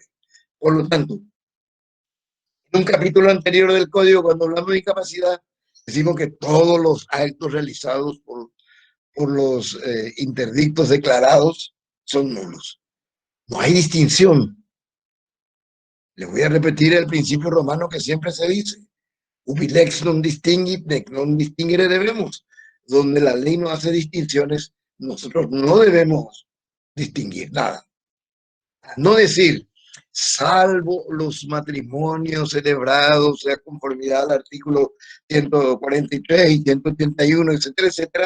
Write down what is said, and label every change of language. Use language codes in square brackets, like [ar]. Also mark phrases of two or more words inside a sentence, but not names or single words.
[es] Por lo tanto, en un capítulo anterior del código, cuando hablamos de incapacidad, decimos que todos los actos realizados por los interdictos declarados son nulos. No hay distinción. Les voy a repetir el principio romano que siempre se dice. [la] Ubi lex non distinguit, nec non distinguere debemos. [es] Donde la ley no hace distinciones, nosotros no debemos distinguir nada. No decir, salvo los matrimonios celebrados de conformidad al artículo 143 y 181, etcétera, etcétera.